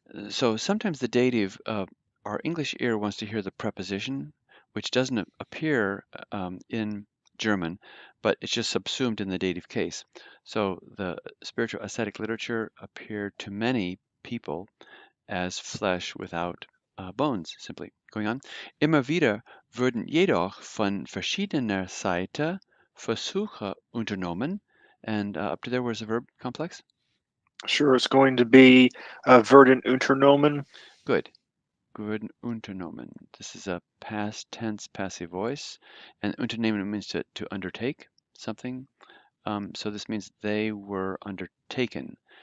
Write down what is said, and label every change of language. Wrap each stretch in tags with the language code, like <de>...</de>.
<en>So sometimes the dative, our English ear wants to hear the preposition, which doesn't appear in German, but it's just subsumed in the dative case. So the spiritual ascetic literature appeared to many people as flesh without bones, simply. Going on.</en> <de>Immer wieder wurden jedoch von verschiedener Seite Versuche unternommen.</de> <en>And up to there was a verb complex. Sure, it's going to be</en> <de>werden unternommen. Good. Wurden unternommen.</de> <en>This is a past tense passive voice. And unternehmen means to undertake something. So this means they were undertaken.</en>